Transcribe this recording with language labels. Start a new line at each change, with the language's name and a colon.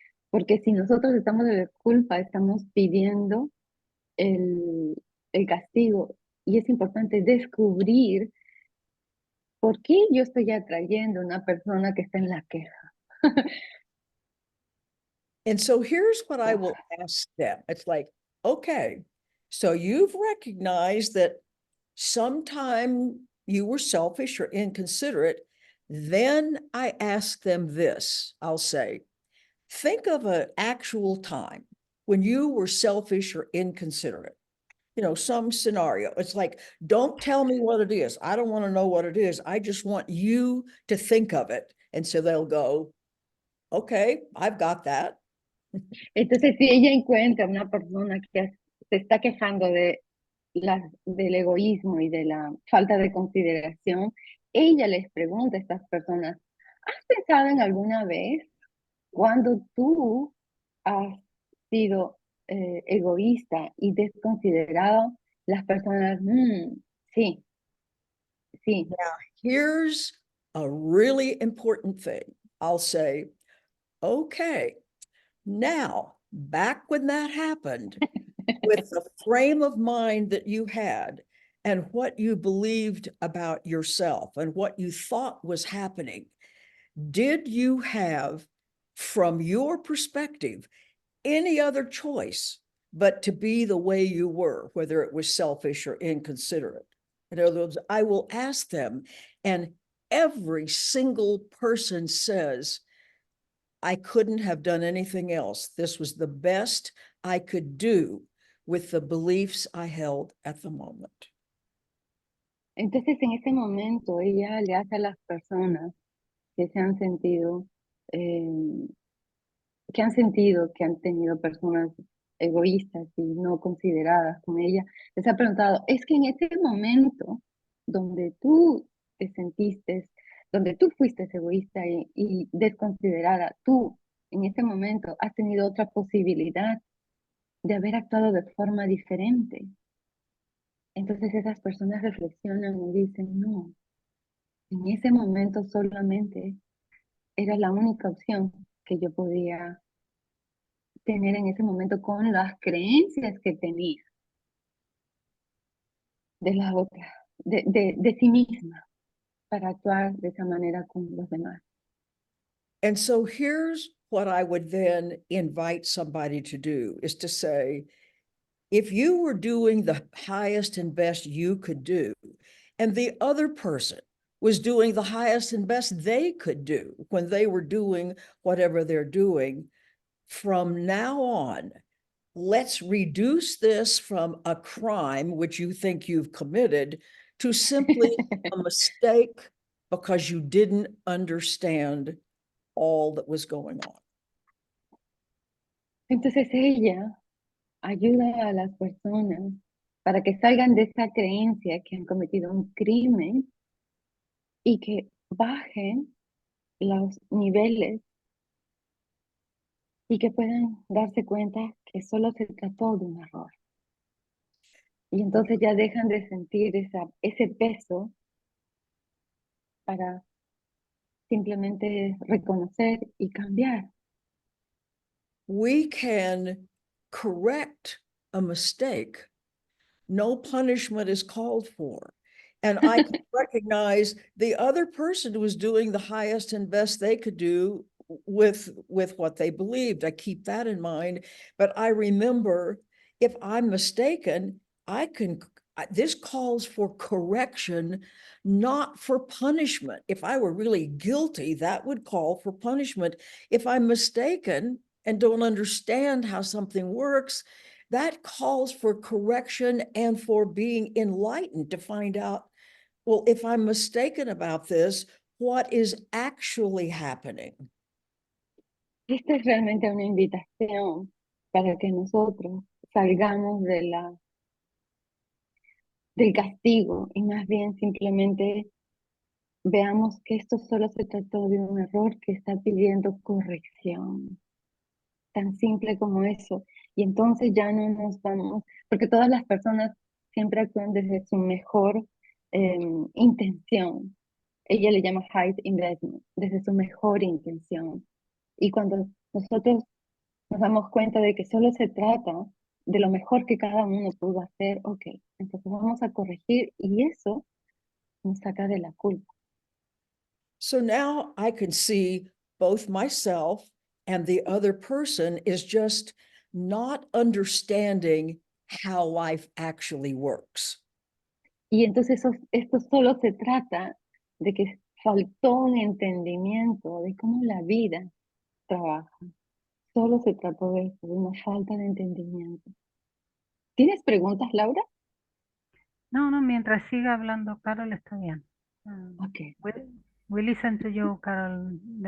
Spanish: Porque si nosotros estamos de la culpa, estamos pidiendo el, el castigo. Y es importante descubrir por qué yo estoy atrayendo a una persona que está en la queja.
English: And so here's what I Wow. will ask them. It's like, okay, so you've recognized that sometime you were selfish or inconsiderate. Then I ask them this. I'll say, think of an actual time when you were selfish or inconsiderate. Some scenario. It's like, don't tell me what it is. I don't want to know what it is. I just want you to think of it. And so they'll go, okay, I've got that.
Spanish: Entonces, si ella encuentra una persona que se está quejando del egoísmo y de la falta de consideración, ella les pregunta a estas personas, ¿has pensado en alguna vez cuando tú has sido egoísta y desconsiderado? Las personas, sí, sí.
English: Now, here's a really important thing. I'll say, okay, now, back when that happened, with the frame of mind that you had and what you believed about yourself and what you thought was happening, did you have, from your perspective, any other choice but to be the way you were, whether it was selfish or inconsiderate? In other words, I will ask them, and every single person says, I couldn't have done anything else. This was the best I could do with the beliefs I held at the moment.
Spanish: Entonces, en ese momento, ella le hace a las personas que se han sentido eh, que han tenido personas egoístas y no consideradas con ella, les ha preguntado, es que en ese momento donde tú te sentiste, donde tú fuiste egoísta y desconsiderada, tú en ese momento has tenido otra posibilidad de haber actuado de forma diferente. Entonces esas personas reflexionan y dicen, no, en ese momento solamente era la única opción que yo podía tener en ese momento con las creencias que tenía de la otra, de sí misma, para actuar de esa manera con los demás.
English: And so here's what I would then invite somebody to do is to say, if you were doing the highest and best you could do, and the other person was doing the highest and best they could do when they were doing whatever they're doing, from now on, let's reduce this from a crime, which you think you've committed, to simply a mistake because you didn't understand all that was going on.
Spanish: Entonces ella ayuda a las personas para que salgan de esa creencia que han cometido un crimen y que bajen los niveles y que puedan darse cuenta que solo se trató de un error. Y entonces ya dejan de sentir ese peso para simplemente reconocer y cambiar.
English: We can correct a mistake. No punishment is called for. And I can recognize the other person was doing the highest and best they could do with what they believed. I keep that in mind. But I remember, if I'm mistaken, this calls for correction, not for punishment. If I were really guilty, that would call for punishment. If I'm mistaken and don't understand how something works, that calls for correction and for being enlightened to find out, well, if I'm mistaken about this, what is actually happening?
Spanish: Esta es realmente una invitación para que nosotros salgamos del castigo y más bien simplemente veamos que esto solo se trató de un error que está pidiendo corrección. Tan simple como eso. Y entonces ya no nos vamos, porque todas las personas siempre actúan desde su mejor intención. Ella le llama
English: highest investment,
Spanish: desde su mejor intención. Y cuando nosotros nos damos cuenta de que solo se trata de lo mejor que cada uno pudo hacer, ok, entonces vamos a corregir y eso nos saca de la culpa.
English: So now I can see both myself and the other person is just not understanding how life actually works.
Spanish: Y entonces esto solo se trata de que faltó un entendimiento de cómo la vida trabaja. Solo se trató de eso, de una falta de entendimiento. ¿Tienes preguntas, Laura? No, no, mientras siga hablando Carol está bien. Ok,
English: We, we listen to you, Carol.